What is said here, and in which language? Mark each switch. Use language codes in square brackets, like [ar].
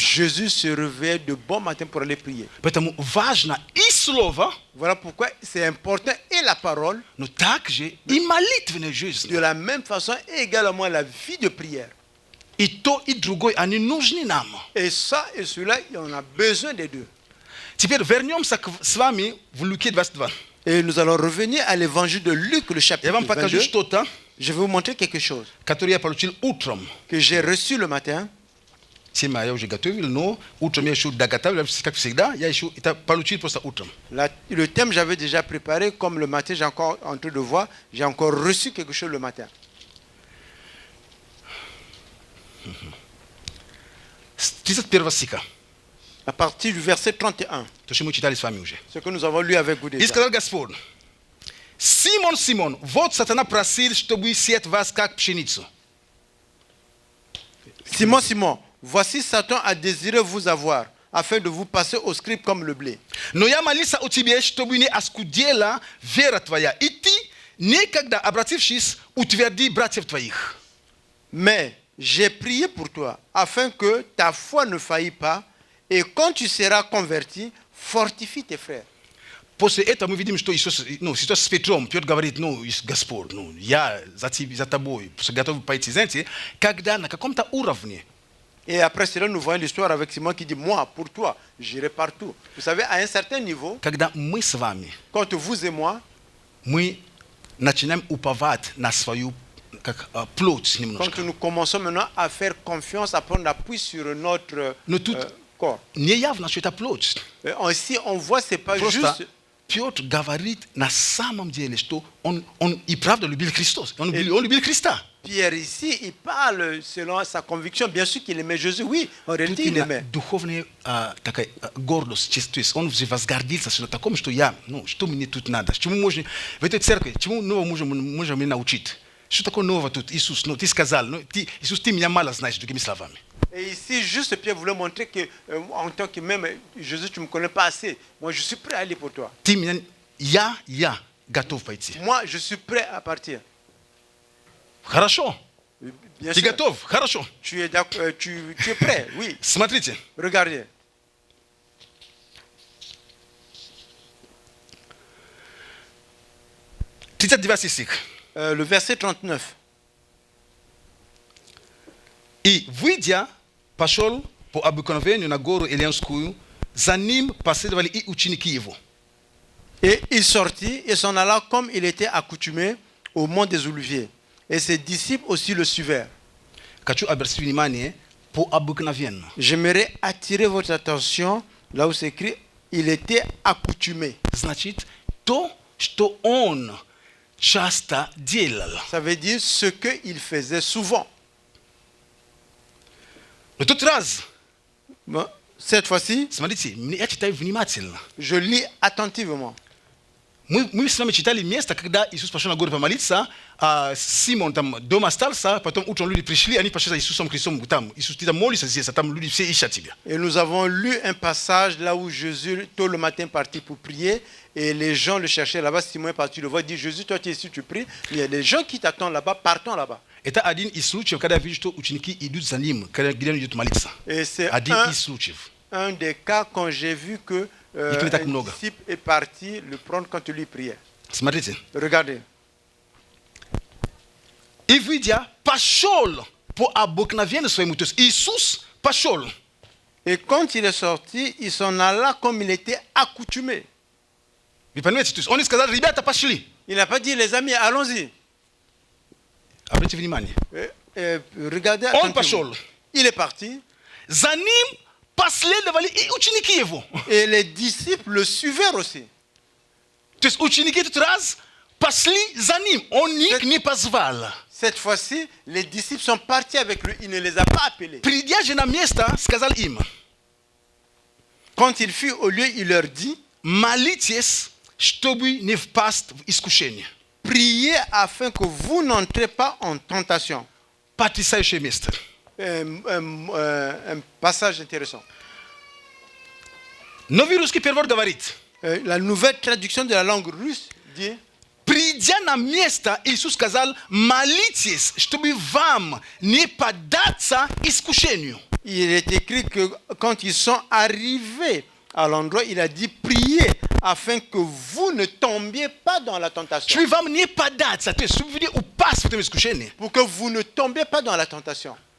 [fr] Jésus se réveille de bon matin pour aller prier. [ru] Поэтому важно и слово, [fr] Voilà pourquoi c'est important et la parole, [ru] но также и молитвенная жизнь. [fr] de la même façon également la vie de prière. [ru] И то, и другое, они нужны нам. [fr] Et ça et cela, on a besoin des deux. [ru] Теперь вернемся с вами в Луке 22. [fr] Et nous allons revenir à l'évangile de Luc, le [ru] Я [fr] chapitre [ru] вам покажу [fr] 22. [ru] что-то, [fr] Je vais vous montrer quelque chose [ru] которое я получил утром. [fr] que j'ai reçu le matin. [ru] Тема я уже готовил, но утром я еще доготовил, как всегда, я еще это получил просто утром. [fr] Le thème, j'avais déjà préparé, comme le matin, j'ai encore en train de voir, j'ai encore reçu quelque chose le matin. [ru] 31 стиха. [fr] À partir du verset 31, [ru] То, что мы читали с вами уже. [fr] ce que nous avons lu avec vous [ru] И [fr] déjà. [ru] сказал Господь: Симон, Симон, вот сатана просил, чтобы сеять вас как пшеницу. [fr] Simon, Simon, voici Satan a désiré vous avoir, afin de vous passer au scribe comme le blé. [ru] Но я молился о тебе, чтобы не оскудела вера твоя, и ты, некогда обратившись, утверди братьев твоих. [fr] Mais j'ai prié pour toi, afin que ta foi ne faillit pas, et quand tu seras converti, fortifie tes frères. [ru] После этого мы видим, что Иисус, ситуация с Петром, Петр говорит, Господь, я за тобой, готов пойти, знаете, когда на каком-то уровне. [fr] Et après cela, nous voyons l'histoire avec Simon qui dit, moi, pour toi, j'irai partout. Vous savez, à un certain niveau, [ru] Когда мы с вами, [fr] quand vous et moi, [ru] мы начинаем уповать на свою как, плоть [fr] quand [ru] немножко. [fr] nous commençons maintenant à faire confiance, à prendre appui sur notre [ru] Но тут [fr] corps. [ru] неявно, что это плоть. [fr] Ainsi, on voit, c'est pas [ru] Просто [fr] juste... [ru] Петр говорит на самом деле, что он и правда любил Христос. Он любил Христа. [fr] Pierre ici, il parle selon sa conviction. Bien sûr qu'il aimait Jésus, oui, en réalité [ru] Тут [fr] il aimait. [ru] духовная такая гордость, то есть он же возгордился на таком, что я, что мне тут надо, чему можно, в этой церкви, чему нового можем меня научить. Что такое нового тут, Иисус, ты сказал, Иисус, ты меня мало знаешь, другими словами. [fr] Et ici, juste Pierre voulait montrer que, en tant que même Jésus, tu ne me connais pas assez. Moi, je suis prêt à aller pour toi. [ru] Ты меня, я готов пойти. [fr] Moi, je suis prêt à partir. [ru] Хорошо. [fr] Bien [ru] Ты [fr] sûr. [ru] готов? Хорошо. [fr] Tu es prêt, oui. [ru] Смотрите. [fr] Regardez. [ru] стих. [fr] Le verset 39. [ru] И, выйдя, пошел по обыкновению на гору Илионскую, за ним последовали и ученики его. [fr] Et il sortit et s'en alla comme il était accoutumé au mont des Oliviers. Et ses disciples aussi le suivaient. [ru] Хочу обратить внимание по обыкновенно. [fr] J'aimerais attirer votre attention là où c'est écrit il était accoutumé. [ru] Значит, то, что он часто делал. [fr] Ça veut dire ce qu'il faisait souvent. [ru] Но тот раз, [fr] Bon, cette fois-ci, [ru] смотрите, я читаю внимательно. [fr] je lis attentivement. [ru] Мы с вами читали место, когда Иисус пошел на гору помолиться, а Симон там дома остался, потом утром люди пришли, они пошли за Иисусом Христом, там, Иисус, ты там молишься здесь, а там люди все ищут тебя. [fr] Et nous avons lu un passage là où Jésus, tôt le matin, partit pour prier. Et les gens le cherchaient là-bas. Simon est parti le voir, dit Jésus, toi tu es ici, tu pries. Il y a des gens qui t'attendent là-bas, partons là-bas. [ru] Это один из случаев, когда я вижу, что ученики идут за ним, когда где он идет молиться. [fr] Et c'est [ru] Один из случаев. [fr] un des cas quand j'ai vu que un [ru] так много. [fr] disciple est parti le prendre quand lui priait. [ru] Смотрите. [fr] Regardez. [ru] И видя, пошел по обыкновению своему. То есть Иисус пошел. [fr] Et quand il est sorti, il s'en alla comme il était accoutumé. [ru] Вы понимаете? То есть он не сказал, ребята, пошли. [fr] Il n'a pas dit, les amis, allons-y. [ru] Обратите внимание. [fr] Regardez, [ru] Он [fr] attentivement. [ru] пошел. [fr] Il est parti [ru] За ним последовали и ученики его. [fr] et les disciples le suivirent aussi. [ru] То есть ученики этот раз пошли за ним. Он их не позвал. [fr] Cette fois-ci, les disciples sont partis avec lui. Il ne les a pas appelés. [ru] Придя же на место, сказал им, [fr] Quand il fut au lieu, il leur dit, [ru] молитесь, чтобы не впасть в искушение. [fr] priez afin que vous n'entrez pas en tentation. [ru] Потрясающее место. [fr] Un passage intéressant. [ru] Новый русский перевод говорит, [fr] La nouvelle traduction de la langue russe dit, [ru] придя на место, Иисус сказал, молитесь, чтобы вам не поддаться искушению. [fr] il est écrit que quand ils sont arrivés à l'endroit, il a dit, priez afin que vous ne tombiez pas dans la tentation. [ru] Чтобы вам не поддаться, то есть чтобы вы не упасть в этом искушении. [fr] Pour que vous ne tombiez pas dans la tentation.